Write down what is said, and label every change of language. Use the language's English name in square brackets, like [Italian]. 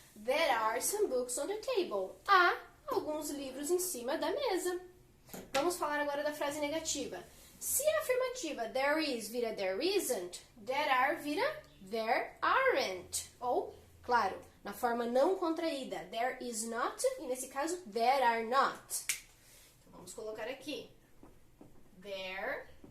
[English] There are some books on the table. [Portuguese] Há alguns livros em cima da mesa. Vamos falar agora da frase negativa. Se a afirmativa there is vira there isn't, there are vira there aren't. Ou, claro, na forma não contraída, there is not, e nesse caso, there are not. Então, vamos colocar aqui. There